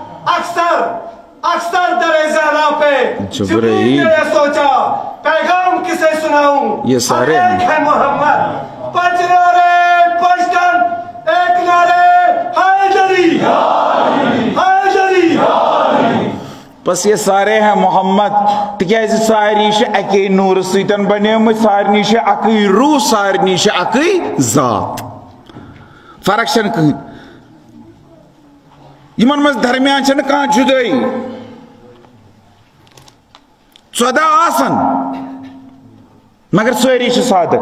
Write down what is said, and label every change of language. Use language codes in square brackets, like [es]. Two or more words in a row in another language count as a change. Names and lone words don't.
[ur] اکثر در ذہنوں پہ جبریل نے سوچا پیغام کسے سناؤں. یہ سارے ہیں محمد. پنج نعرے پنجتن ایک نعرے حیدری حیدری. بس یہ سارے ہیں محمد [ks] تکیازِ سارنٕے چھِ اَکے نوٗرٕ سۭتۍ بنیمٕتۍ سارنٕے چھِ اَکٕے روح سارنٕے چھِ اَکٕے ذات. فرق چھنہٕ کٕہٕنۍ. یِمن منٛز درمیان چھنہٕ کانٛہہ جُدٲیی. 14 آسن مگر سٲری چھِ صادق.